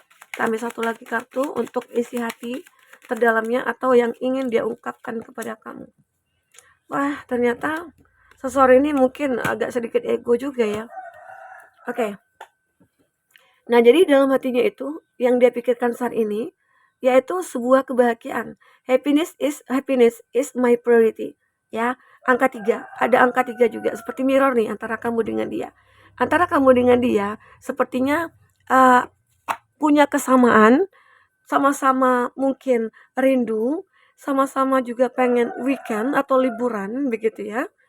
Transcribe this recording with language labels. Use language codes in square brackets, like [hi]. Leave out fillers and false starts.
[id] Kita ambil satu lagi kartu untuk isi hati terdalamnya atau yang ingin dia ungkapkan kepada kamu. Wah, ternyata seseorang ini mungkin agak sedikit ego juga ya. Oke. Nah, jadi dalam hatinya itu yang dia pikirkan saat ini yaitu sebuah kebahagiaan. [en] Happiness is my priority. [id] Ya, angka 3. Ada angka 3 juga seperti mirror nih antara kamu dengan dia. Antara kamu dengan dia sepertinya uh, punya kesamaan, sama-sama mungkin rindu, sama-sama juga pengen weekend atau liburan begitu ya.